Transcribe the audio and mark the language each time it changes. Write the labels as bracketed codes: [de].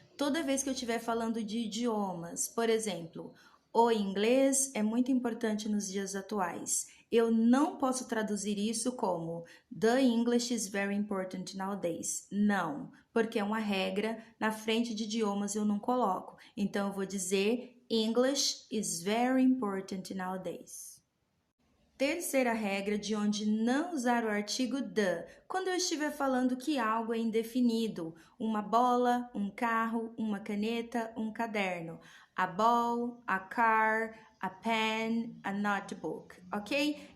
[pt] Toda vez que eu estiver falando de idiomas, por exemplo, o inglês é muito importante nos dias atuais. Eu não posso traduzir isso como [en] the English is very important nowadays. [pt] Não, porque é uma regra, na frente de idiomas eu não coloco. Então, eu vou dizer [en] English is very important nowadays. [pt] Terceira regra de onde não usar o artigo the, quando eu estiver falando que algo é indefinido, uma bola, um carro, uma caneta, um caderno, [en] a ball, a car, a pen, a notebook, [pt] ok?